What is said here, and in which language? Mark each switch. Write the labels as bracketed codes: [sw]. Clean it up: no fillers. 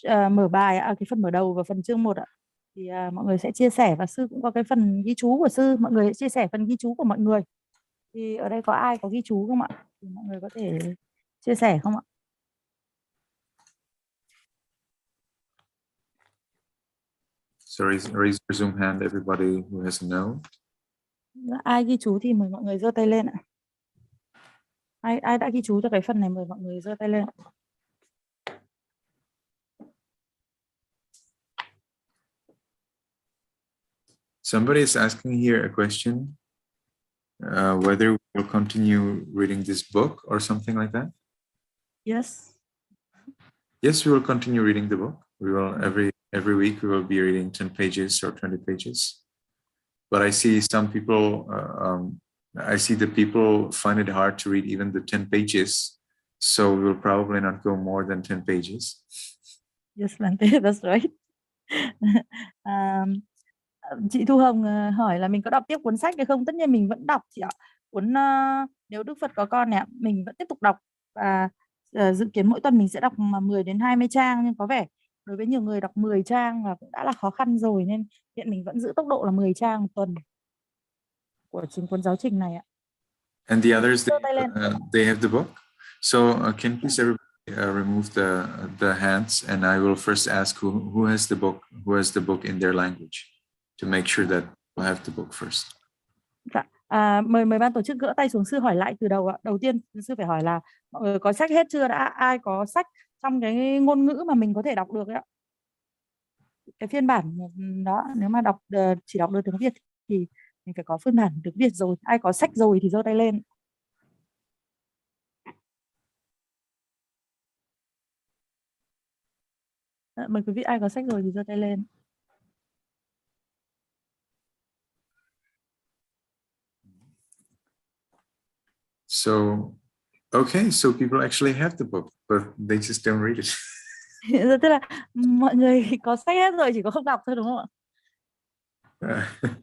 [vi] mở bài, cái phần mở đầu và phần chương 1 ạ. Thì mọi người sẽ chia sẻ và sư cũng có cái phần ghi chú của sư, mọi người sẽ chia sẻ phần ghi chú của mọi người. Thì ở đây có ai có ghi chú không ạ? Thì mọi người có thể chia sẻ không ạ? [en] So raise your Zoom hand, everybody who has a note. [vi] Ai ghi chú thì mời mọi người giơ tay lên ạ. Ai đã ghi chú cho cái phần này mời mọi người giơ tay lên. [en] Somebody is asking here a question, whether we'll continue reading this book or something like that. Yes. Yes, we will continue reading the book. We will every week we will be reading 10 pages or 20 pages. But I see some people, I see the people find it hard to read even the 10 pages. So we will probably not go more than 10 pages. Yes, that's right. [vi] Chị Thu Hồng hỏi là mình có đọc tiếp cuốn sách hay không? Tất nhiên mình vẫn đọc chị ạ. Nếu Đức Phật có con này, mình vẫn tiếp tục đọc và dự kiến mỗi tuần mình sẽ đọc 10 đến 20 trang, nhưng có vẻ đối với nhiều người đọc 10 trang là cũng đã là khó khăn rồi, nên hiện mình vẫn giữ tốc độ là 10 trang một tuần của chính cuốn giáo trình này ạ. [en] And the others, they have the book. So can please everybody remove the hands, and I will first ask who has the book in their language to make sure that we'll have the book first. [vi] Dạ. Mời ban tổ chức gỡ tay xuống, sư hỏi lại từ đầu ạ. Đầu tiên sư phải hỏi là mọi người có sách hết chưa đã? Ai có sách trong cái ngôn ngữ mà mình có thể đọc được ạ? Cái phiên bản đó, nếu mà chỉ đọc được tiếng Việt thì mình phải có phiên bản tiếng Việt rồi. Ai có sách rồi thì giơ tay lên. Mời quý vị ai có sách rồi thì giơ tay lên. [en] So, okay, so people actually have the book, but they just don't read it. [vi] Tức là mọi người có sách hết rồi, chỉ có không đọc thôi, đúng không ạ?